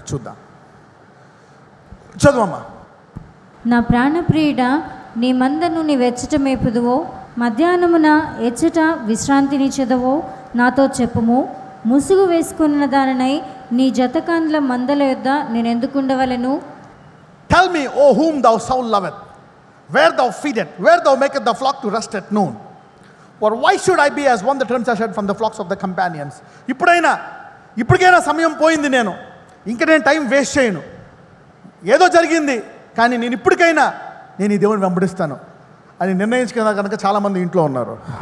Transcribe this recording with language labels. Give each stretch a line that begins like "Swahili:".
Telugu: చూద్దాం. చదువమ్మా. నా ప్రాణప్రియుడా, నీ మందను నీ వెచ్చట మేపుదువో, మధ్యాహ్నమున ఎచ్చట విశ్రాంతినిచ్చెదవో నాతో చెప్పుము. ముసుగు వేసుకున్న దానినై నీ జతకాండ్ల మందల యొద్ద నేను ఎందుకుండవలను?
English: Tell me, O whom thou soul loveth, where thou feedest, where thou makest the flock to rest at noon. For why should I be as one that turns aside from the flocks of the companions?
Telugu: ఇప్పటికైనా సమయం పోయింది, ఇంకా నేను time waste చేయను. ఏదో జరిగింది, కానీ నేను ఇప్పటికైనా నేను ఈ దేవుని వెంబడిస్తాను అని నిర్ణయించుకున్న కనుక చాలామంది ఇంట్లో ఉన్నారు.